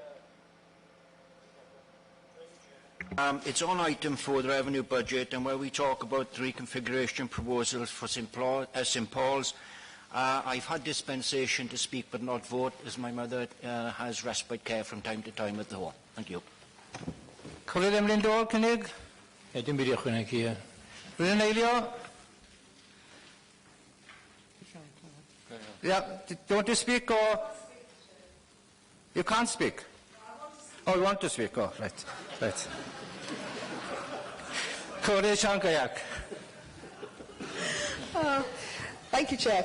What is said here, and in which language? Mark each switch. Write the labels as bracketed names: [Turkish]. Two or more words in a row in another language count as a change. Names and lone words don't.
[English] It's on item 4, the revenue budget, and where we talk about the reconfiguration proposals for St Paul's. I've had dispensation to speak but not vote, as my mother has respite care from time to time at the home. Thank you. [Welsh] Colleague Emlyn-Dole, cynnig? Dim byd i ychwanegu chi. Rwy'n eilio? [English] Yeah, do you want to speak or? You can't speak. Oh, you want to speak? Oh, right. Colleague Shankayak. Thank you, Chair.